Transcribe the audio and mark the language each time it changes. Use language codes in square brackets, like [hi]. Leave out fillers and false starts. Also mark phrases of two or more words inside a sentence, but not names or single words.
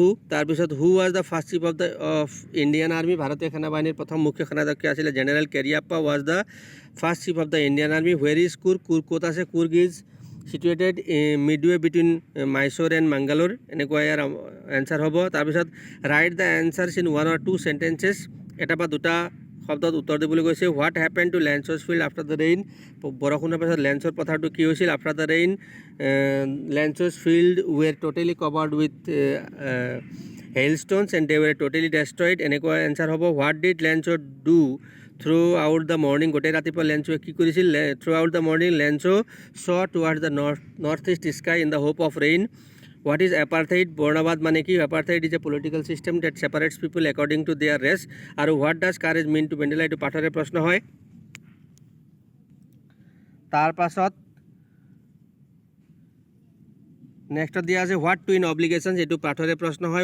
[en] তাৰপিছত who was the first chief of Indian army, [as] ভাৰতীয় সেনাবাহিনীৰ প্ৰথম মুখ্য সেনাধ্যক্ষ আছিলে [en] জেনেৰেল কেৰিয়াপ্পা was the first chief of the Indian army. where is Coorg, [as] কুৰ্গ ক'ত আছে? [en] Coorg is situated midway between Mysore and Mangalore, [as] এনেকুৱা ইয়াৰ এনচাৰ হ'ব। [en] তাৰপিছত write the answers in 1 or 2 sentences, [as] এটা বা দুটা শব্দত উত্তৰ দিবলৈ কৈছে। [en] what happen to Lencho's field after the rain, [as] বৰষুণৰ পাছত লেঞ্চৰ পথাৰটো কি হৈছিল? [en] after the rain Lencho's field were totally covered with hailstones and they were totally destroyed, [as] এনেকুৱা এনচাৰ হ'ব। [en] what did Lencho do throughout the morning, [as] গোটেই ৰাতিপুৱা লেঞ্চোৱে কি কৰিছিল? [en] throughout the morning Lencho saw towards the north east sky in the hope of rain. what is apartheid, [as] বৰ্ণবাদ মানে কি? [en] apartheid is a political system that separates people according to their race. [as] আৰু [en] what does courage mean to Mandela, [as] এইটো পাঠৰে প্ৰশ্ন হয়। তাৰপাছত নেক্সটত দিয়া আছে [en] what twin obligations, [as] এইটো পাঠৰে প্ৰশ্ন হয়।